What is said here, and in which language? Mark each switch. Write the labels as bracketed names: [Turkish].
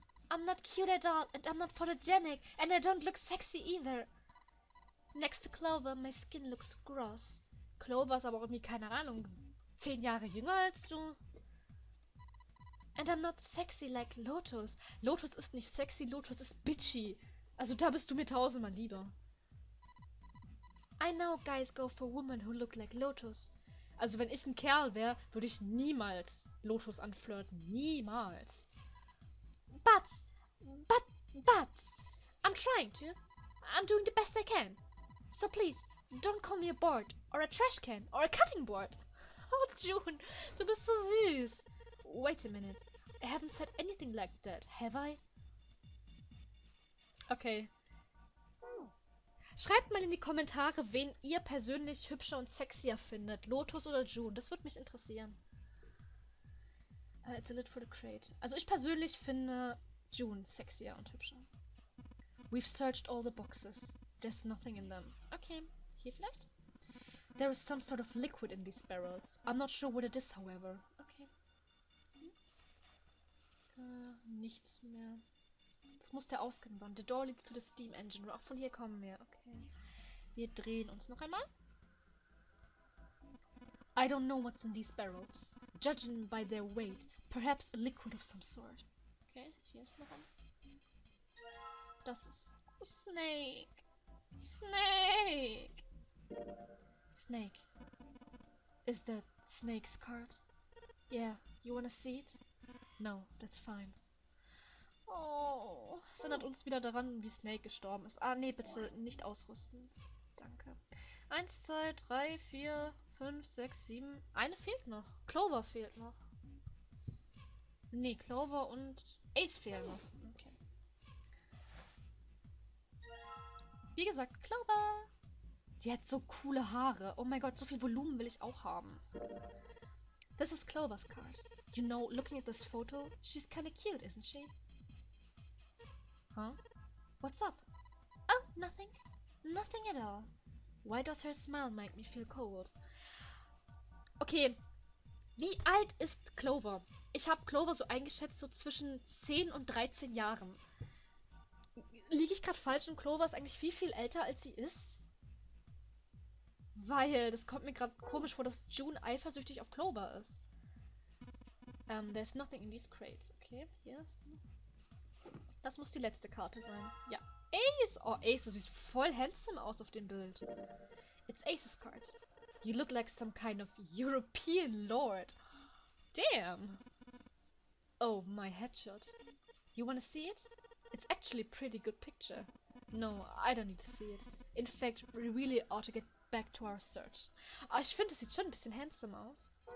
[English] I'm not cute at all, and I'm not photogenic, and I don't look sexy either. Next to Clover, my skin looks gross. [German] Clover ist aber irgendwie, keine Ahnung, 10 Jahre jünger als du. [English] And I'm not sexy like Lotus. [German] Lotus ist nicht sexy, Lotus ist bitchy. Also da bist du mir tausendmal lieber. [English] I know guys go for women who look like Lotus. [German] Also wenn ich ein Kerl wäre, würde ich niemals Lotus anflirten. Niemals. [English] But, I'm trying to. I'm doing the best I can. So please, don't call me a board, or a trash can, or a cutting board. [German] Oh, June, du bist so süß. [English] Wait a minute. I haven't said anything like that, have I? Okay. [German] Schreibt mal in die Kommentare, wen ihr persönlich hübscher und sexier findet. Lotus oder June. Das würde mich interessieren. [English] It's a lid for the crate. Also ich persönlich finde June sexier und hübscher. We've searched all the boxes. There's nothing in them. Okay, [German] hier vielleicht? [English] There is some sort of liquid in these barrels. I'm not sure what it is, however. Okay. [German] Nichts mehr. Das muss der Ausgang sein. The door leads to the steam engine. Auch von hier kommen wir. Okay. Wir drehen uns noch einmal. [English] I don't know what's in these barrels. Judging by their weight, perhaps a liquid of some sort. [German] Okay, hier ist noch ein. Das ist Snake. Snake. Snake. [English] Is that Snake's card? Yeah, you wanna see it? No, that's fine. [German] Oh, es erinnert uns wieder daran, wie Snake gestorben ist. Ah, nee, bitte nicht ausrüsten. Danke. 1, 2, 3, 4, 5, 6, 7. Eine fehlt noch. Clover fehlt noch. Nee, Clover und Ace fehlen noch. Okay. Wie gesagt, Clover. Sie hat so coole Haare. Oh mein Gott, so viel Volumen will ich auch haben. [English] This is Clover's card. You know, looking at this photo, she's kinda cute, isn't she? Huh? What's up? Oh, nothing. Nothing at all. Why does her smile make me feel cold? [German] Okay, wie alt ist Clover? Ich habe Clover so eingeschätzt, so zwischen 10 und 13 Jahren. Liege ich gerade falsch und Clover ist eigentlich viel, viel älter, als sie ist? Weil, das kommt mir gerade komisch vor, dass June eifersüchtig auf Clover ist. [English] There's nothing in these crates. [German] Okay, hier ist... Das muss die letzte Karte sein. Ja. Ace! Oh, Ace, du siehst voll handsome aus auf dem Bild. [English] It's Ace's card. You look like some kind of European lord. Damn! Oh, my headshot. You wanna see it? It's actually a pretty good picture. No, I don't need to see it. In fact, we really ought to get back to our search. [German] Ah, ich finde, es sieht schon ein bisschen handsome aus.